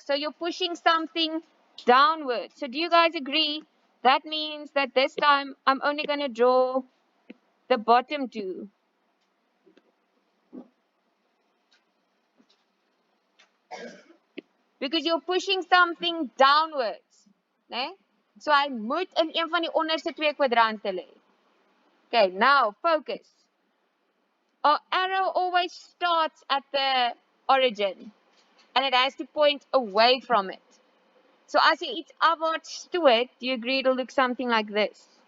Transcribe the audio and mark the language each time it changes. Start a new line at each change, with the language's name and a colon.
English: So you're pushing something downwards. So do you guys agree? That means that this time I'm only going to draw the bottom two. Because you're pushing something downwards.
Afrikaans: Nee? So I moet in een van die onderste twee kwadrante lê.
English: Okay, now focus. Our arrow always starts at the origin. And it has to point away from it. So
Afrikaans: as jy iets afwaarts stoot,
English: do you agree it'll look something like this?